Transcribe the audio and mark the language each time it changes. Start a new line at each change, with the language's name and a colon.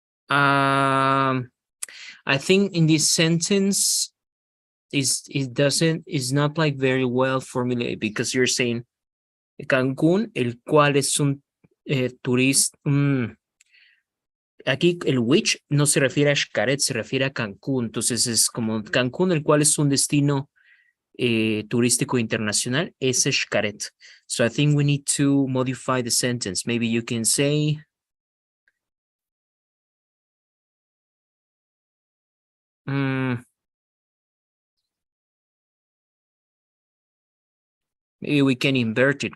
English: I think in this sentence is not like very well formulated because you're saying Cancún,
Spanish: el cual es un turista. Aquí el which no se refiere a Xcaret, se refiere a Cancún. Entonces es como Cancún, el cual es un destino turístico internacional, es Xcaret.
English: So I think we need to modify the sentence. Maybe you can say, maybe we can invert it.